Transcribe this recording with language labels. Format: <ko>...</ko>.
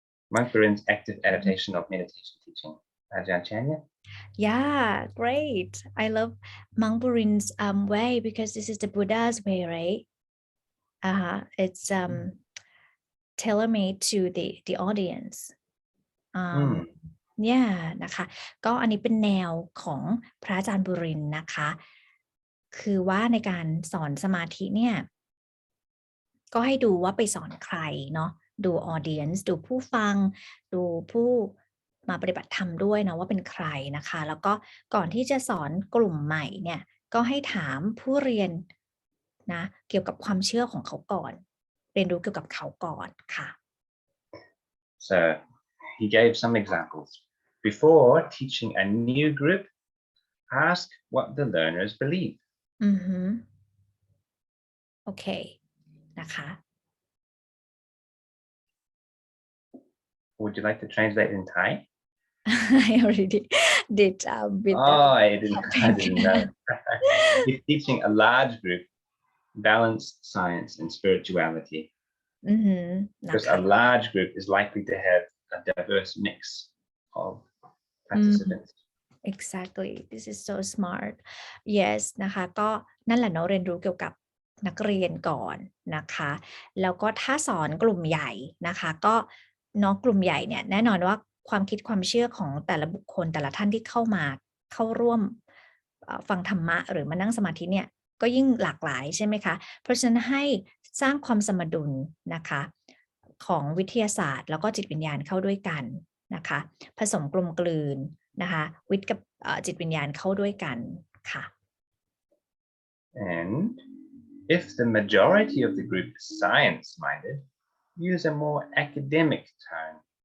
<en>Monk Burin's active adaptation of meditation teaching. Ajahn Chanya? Yeah, great. I love Monk Burin's way because this is the Buddha's way, right? It's tailor-made to the audience.</en> <th>Yeah นะคะก็อันนี้เป็นแนวของพระอาจารย์บุรินทร์นะคะคือว่าในการสอนสมาธิเนี่ยก็ให้ดูว่าไปสอนใครเนาะดู audience ดูผู้ฟังดูผู้มาปฏิบัติธรรมด้วยเนาะว่าเป็นใครนะคะแล้วก็ก่อนที่จะสอนกลุ่มใหม่เนี่ยก็ให้ถามผู้เรียนนะเกี่ยวกับความเชื่อของเขาก่อนเรียนรู้เกี่ยวกับเขาก่อนค่ะ</th> <en>So he gave some examples. Before teaching a new group, ask what the learners believe.</en> <th>Okay นะคะ</th> <en>Would you like to translate in Thai? I already did with I didn't know. If teaching a large group, balance science and spirituality. Because a large group is likely to have a diverse mix of participants. Exactly. This is so smart.</en> <th>Yes นะคะก็นั่นแหละเนาะเรียนรู้เกี่ยวกับนักเรียนก่อนนะคะแล้วก็ถ้าสอนกลุ่มใหญ่นะคะก็เนาะกลุ่มใหญ่เนี่ยแน่นอนว่าความคิดความเชื่อของแต่ละบุคคลแต่ละท่านที่เข้าร่วม ฟังธรรมะหรือมานั่งสมาธิเนี่ยก็ยิ่งหลากหลายใช่ไหมคะเพราะฉะนั้นให้สร้างความสมดุลนะคะของวิทยาศาสตร์แล้วก็จิตวิญญาณเข้าด้วยกันนะคะผสมกลมกลืนนะคะวิทย์กับจิตวิญญาณเข้าด้วยกันค่ะ</th> <en>And if the majority of the group is science-minded, use a more academic tone.</en>